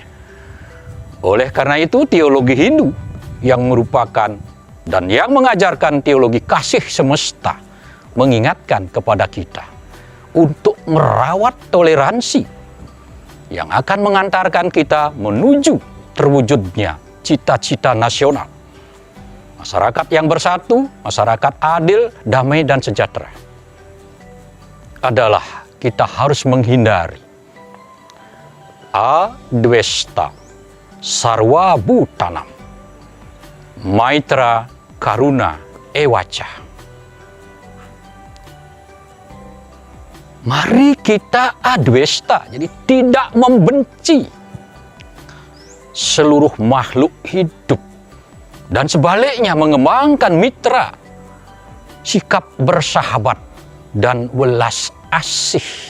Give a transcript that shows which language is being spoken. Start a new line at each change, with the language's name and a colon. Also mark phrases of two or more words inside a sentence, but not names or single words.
Indonesian: Oleh karena itu, teologi Hindu yang merupakan dan yang mengajarkan teologi kasih semesta mengingatkan kepada kita untuk merawat toleransi yang akan mengantarkan kita menuju terwujudnya cita-cita nasional. Masyarakat yang bersatu, masyarakat adil, damai, dan sejahtera. Adalah kita harus menghindari
Sanskrit: अद्वेष्टा, सर्व भूतानां, मैत्रः करुणः एव च.
Indonesian: Mari kita adwesta, jadi tidak membenci seluruh makhluk hidup, dan sebaliknya mengembangkan mitra, sikap bersahabat, dan welas asih.